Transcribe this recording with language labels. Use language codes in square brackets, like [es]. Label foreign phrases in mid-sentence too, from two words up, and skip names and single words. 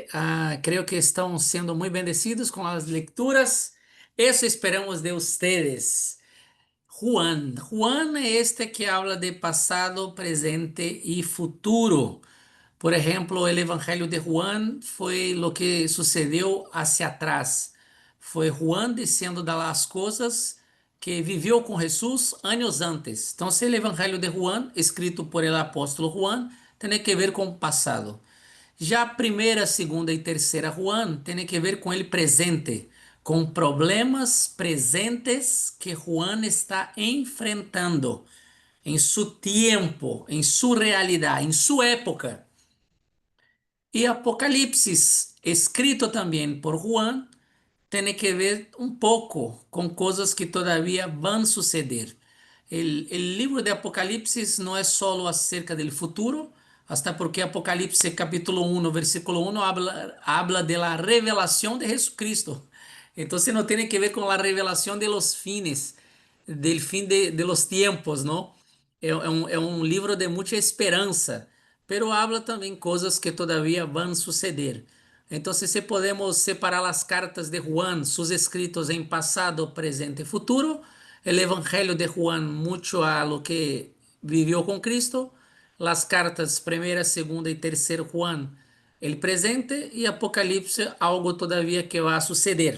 [es] Creo que estamos siendo muy bendecidos con las lecturas. Eso esperamos de ustedes. Juan es este que habla de pasado, presente y futuro. Por ejemplo, el Evangelio de Juan fue lo que sucedió hacia atrás, [pt] Foi Juan dizendo das coisas que viveu com Jesus anos antes. Então, o Evangelho de Juan, escrito por el apóstolo Juan, tem que ver com o passado. Já a primeira, segunda e terceira Juan tem que ver com o presente, com problemas presentes que Juan está enfrentando em seu tempo, em sua realidade, em sua época. E Apocalipse, escrito também por Juan, tem que ver um pouco com coisas que todavia vão suceder. [es] El libro de Apocalipse [pt] não é só acerca do futuro, [es] hasta porque Apocalipse capítulo 1, versículo 1 habla de la revelación de Jesucristo. [pt] Então, não tem que ver com a revelação [es] de los fines, del [pt] fim [es] de los tiempos, [pt] não? É um livro de muita esperança, [es] pero habla [pt] também coisas que todavia vão suceder. Então, se podemos separar as cartas de Juan, seus escritos em passado, presente e futuro, o Evangelho de Juan, muito [es] a lo que [pt] viveu com Cristo, as cartas primeira, segunda e terceira Juan, [es] el presente, [pt] e Apocalipse, algo todavia que vai suceder.